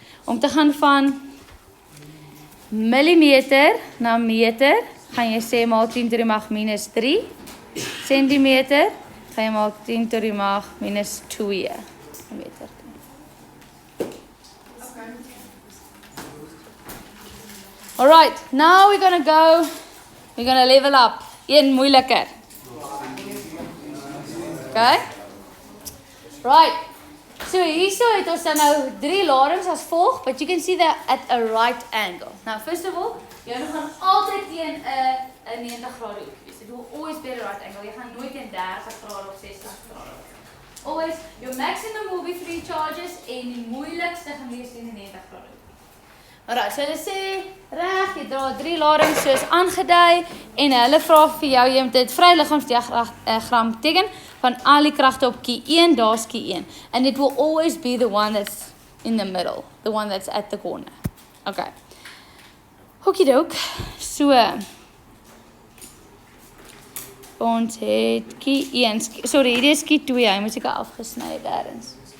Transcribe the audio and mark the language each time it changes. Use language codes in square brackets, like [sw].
[af] Om te gaan van millimeter na meter, gaan jy sê maal 10 tot die mag minus 3. Centimeter, gaan jy maal 10 tot die mag minus 2 meter. [en] Alright, now we're gonna level up. [af] Een moeiliker. [en] Okay? Right. So [af] hierso het ons dan nou 3 ladings as volg, [en] but you can see that at a right angle. Now first of all, [af] jy gaan altyd teen 'n 90 grade hoek wees. [en] It will always be at a right angle. [af] Jy gaan nooit teen 30 grade of 60 grade. [en] Always your maximum will be 3 charges [af] en die moeilikste gaan wees teen 90 grade. Alright, so hulle sê reg, jy dra 3 ladings soos aangedui en hulle vra vir jou jy moet dit vryliggaamsdiagram teken van al die kragte op key 1, daar's key 1. [en] And it will always be the one that's in the middle, the one that's at the corner. [af] Okay. Okiedok. So ons het key 1, sorry, hierdie is key 2, hy moet seker afgesny het ergens.